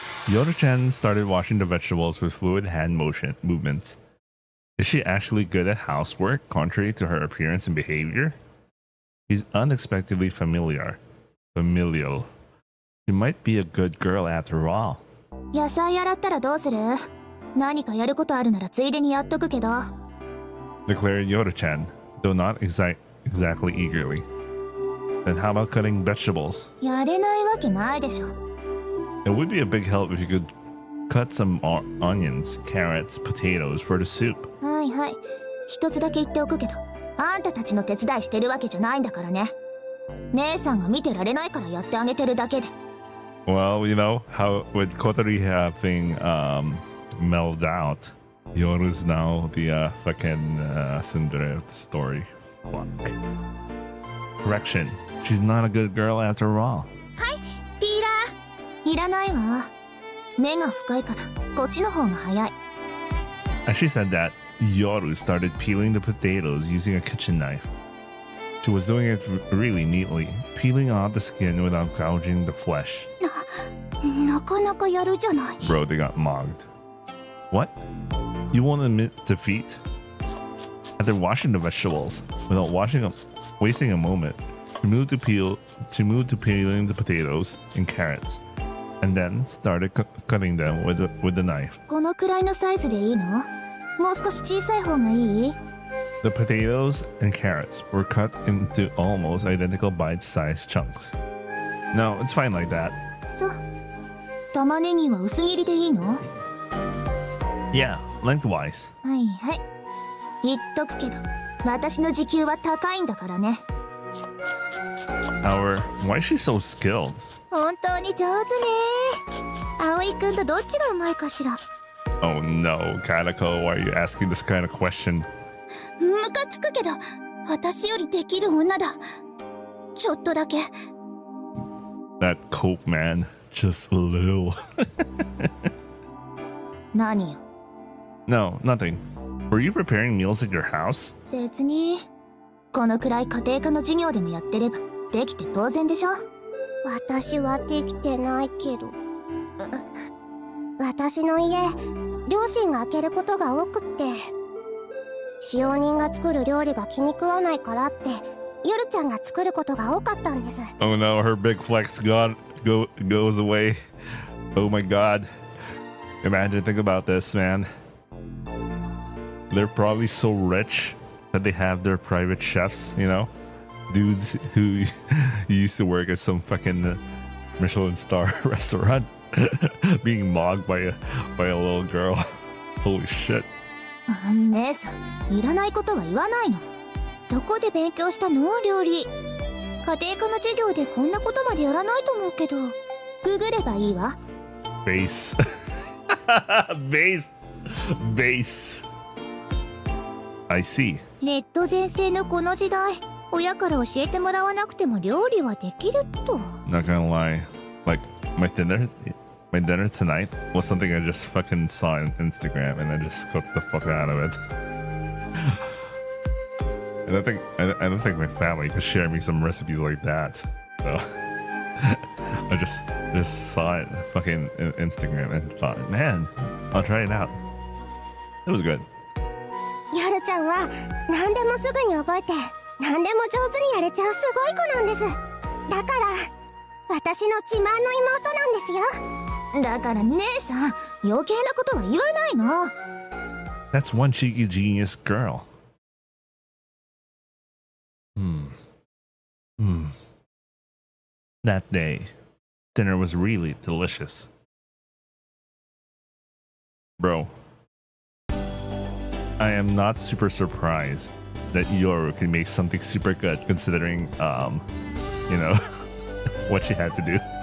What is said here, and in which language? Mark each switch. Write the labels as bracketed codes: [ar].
[en] Yoda-chan started washing the vegetables with fluid hand movements. Is she actually good at housework, contrary to her appearance and behavior? She's unexpectedly familial. She might be a good girl after all. [ja] 野菜洗ったらどうする？何かやることあるならついでにやっとくけど。 [en] Declared Yoda-chan, though not exactly eagerly. Then how about cutting vegetables? [ja] やれないわけないでしょ。 [en] It would be a big help if you could cut some onions, carrots, potatoes for the soup. [ja] はいはい。一つだけ言っておくけど、あんたたちの手伝いしてるわけじゃないんだからね。姉さんが見てられないからやってあげてるだけで。 [en] Well, you know, how with Kotori having mellowed out, Yoru's now the fucking tsundere of the story. Fuck. Correction. She's not a good girl after all. [ja] ピーラーいらないわ。目が深いからこっちの方が早い。 [en] As she said that, Yoru started peeling the potatoes using a kitchen knife. She was doing it really neatly, peeling off the skin without gouging the flesh. [ja] なかなかやるじゃない。 [en] Bro, they got mogged. What? You won't admit defeat? After washing the vegetables, without wasting a moment, she moved to peeling the potatoes and carrots, and then started cutting them with the knife. [ja] このくらいのサイズでいいの？もう少し小さい方がいい？ [en] The potatoes and carrots were cut into almost identical bite-sized chunks. No, it's fine like that. [ja] そう。玉ねぎは薄切りでいいの？ [en] Yeah, lengthwise. [ja] はいはい。言っとくけど、私の時給は高いんだからね。 [en] However, why is she so skilled? [ja] 本当に上手ね。葵くんとどっちがうまいかしら。 [en] Oh no, Kanako, why are you asking this kind of question? [ja] ムカつくけど、私よりできる女だ。ちょっとだけ。 [en] That cope man, just a little. [ja] 何よ。 [en] No, nothing. Were you preparing meals at your house? [ja] 別に、このくらい家庭科の授業でもやってれば、できて当然でしょ。私はできてないけど。私の家、両親が開けることが多くって、使用人が作る料理が気に食わないからって、ヨルちゃんが作ることが多かったんです。 [en] Oh no, her big flex goes away. Oh my god. Imagine, think about this, man. They're probably so rich that they have their private chefs, you know? Dudes who used to work at some fucking Michelin star restaurant being mocked by a little girl. Holy shit. [ja] 姉さん、いらないことは言わないの。どこで勉強したの？料理。家庭科の授業でこんなことまでやらないと思うけど、ググればいいわ。 [en] Base. Base. I see. [ja] ネット全盛のこの時代、親から教えてもらわなくても料理はできると。 [en] Not gonna lie, like my dinner tonight was something I just fucking saw on Instagram and I just cooked the fuck out of it. I don't think my family could share me some recipes like that. So I just saw it fucking in Instagram and thought, man, I'll try it out. It was good. [ja] ヨルちゃんは何でもすぐに覚えて、何でも上手にやれちゃうすごい子なんです。だから私の自慢の妹なんですよ。だから姉さん、余計なことは言わないの。 [en] That's one cheeky genius girl. That day, dinner was really delicious. Bro, I am not super surprised that Yoru can make something super good considering, you know, what she had to do.